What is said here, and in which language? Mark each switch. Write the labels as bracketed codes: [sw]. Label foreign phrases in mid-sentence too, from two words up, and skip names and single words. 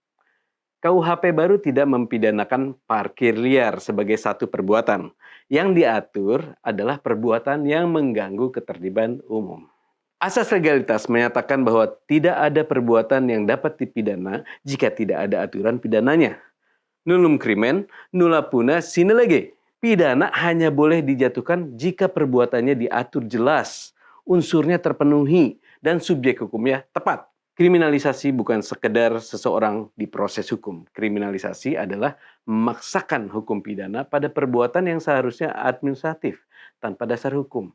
[id] KUHP baru tidak mempidanakan parkir liar sebagai satu perbuatan. Yang diatur adalah perbuatan yang mengganggu ketertiban umum. Asas legalitas menyatakan bahwa tidak ada perbuatan yang dapat dipidana jika tidak ada aturan pidananya. [la] Nullum crimen, nulla puna sine lege. [id] Pidana hanya boleh dijatuhkan jika perbuatannya diatur jelas, unsurnya terpenuhi, dan subjek hukumnya tepat. Kriminalisasi bukan sekedar seseorang diproses hukum. Kriminalisasi adalah memaksakan hukum pidana pada perbuatan yang seharusnya administratif, tanpa dasar hukum.